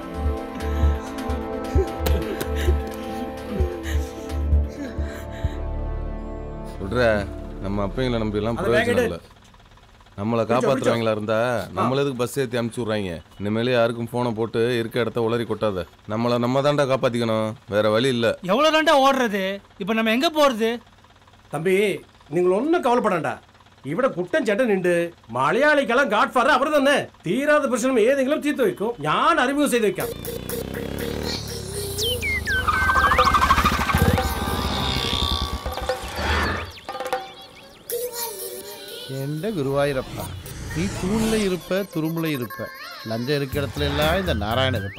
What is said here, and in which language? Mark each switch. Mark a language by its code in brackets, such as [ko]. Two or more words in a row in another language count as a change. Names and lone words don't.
[ta] சொல்ற நம்ம அப்பங்களை நம்பி எல்லாம் பிரயோஜனம் இல்லை. நம்மளை காப்பாற்றுறவங்களா இருந்தா நம்மள எதுக்கு பஸ் ஏற்றி அனுப்பிச்சி விட்றாங்க? இனிமேலே யாருக்கும் ஃபோனை போட்டு இருக்க இடத்த உளறி கொட்டாத. நம்ம தாண்டா காப்பாற்றிக்கணும், வேற வழி இல்லை. எவ்வளோ தாண்டா ஓடுறது? இப்போ நம்ம எங்கே போகிறது? தம்பி, நீங்கள் ஒன்றும் கவலைப்படாண்டா. [ml] ഇവിടെ കുട്ടൻ ചേട്ടൻ ഉണ്ട്. മലയാളിക്കെല്ലാം [en] godfather [ml] അവർ തന്നെ. തീരാത്ത പ്രശ്നം ഏതെങ്കിലും തീർത്ത് വെക്കും. ഞാൻ അറിമുഖം ചെയ്ത് വെക്കാം. [ta] எந்த குருவாயூரப்பா, நீ தூண்ல இருப்ப, துரும்புல இருப்ப, லஞ்சம் இருக்கிற இடத்துல எல்லாம் இந்த நாராயணன் இருப்பான்.